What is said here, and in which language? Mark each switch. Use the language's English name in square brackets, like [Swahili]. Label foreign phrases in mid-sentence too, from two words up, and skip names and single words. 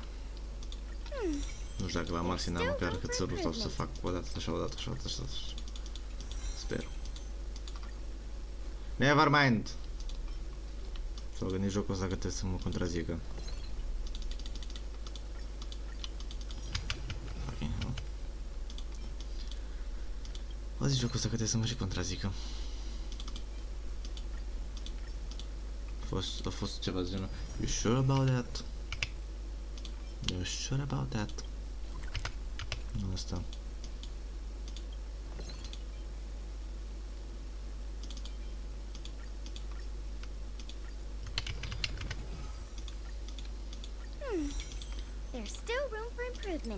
[Romanian] Nu știu dacă la maxim am măcar cățelul sau să fac o dată așa, o dată așa, o dată așa. Sper. [English] Never mind! [Romanian] S-au gândit jocul ăsta că trebuie să mă contrazică. Ok, nu. O zi jocul ăsta că trebuie să mă și contrazică. A fost ceva de genul. [English] You sure about that? You sure about that? [Romanian] Nu asta. [English] There's still room for improvement.